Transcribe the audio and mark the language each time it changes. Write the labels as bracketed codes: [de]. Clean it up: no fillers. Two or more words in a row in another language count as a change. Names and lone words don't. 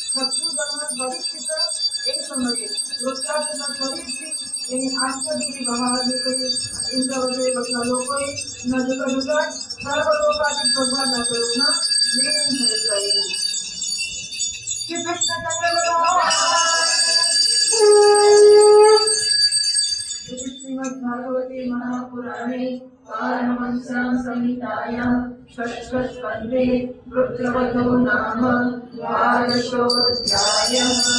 [gu] એ સમયે વૃત્રાસુરના શરીરથી એની આત્મદીની બહાર નીકળી ઇન્દ્ર વગેરે બધા લોકોએ ન જોતા જોતા સર્વલોકાધિક ભગવાનના સ્વરૂપમાં લીન થઈ ગયું. [sa] શ્રી કૃષ્ણ श्रीमद्भागवते महापुराणे पारमहंस्यां संहितायां षष्ठस्कन्धे रुद्रवधो नाम द्वादशोऽध्यायः.